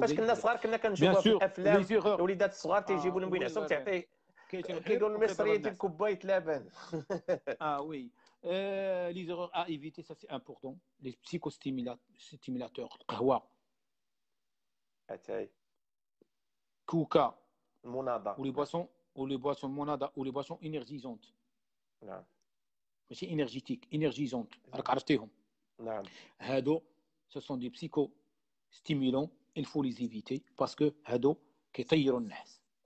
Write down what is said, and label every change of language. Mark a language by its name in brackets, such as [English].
[Arabic] فاش كنا صغار كنا كنشوفوا في الافلام الوليدات الصغار تيجيبوا لهم ينعسوا تعطيه كيقولوا المصريه ديال كوبايه لبن. [French] وي les erreurs à éviter, ça c'est important. Les psychostimulateurs, القهوه [Arabic] اتاي كوكا المناضه ولي بواسون مناضه ولي بواسون انرجيزونت. نعم ماشي انرجيتيك، انرجيزونت راك عرفتيهم. نعم [French] هادو ce sont des psychostimulants, il faut les éviter parce que [Arabic] هادو كيطيروا النحس.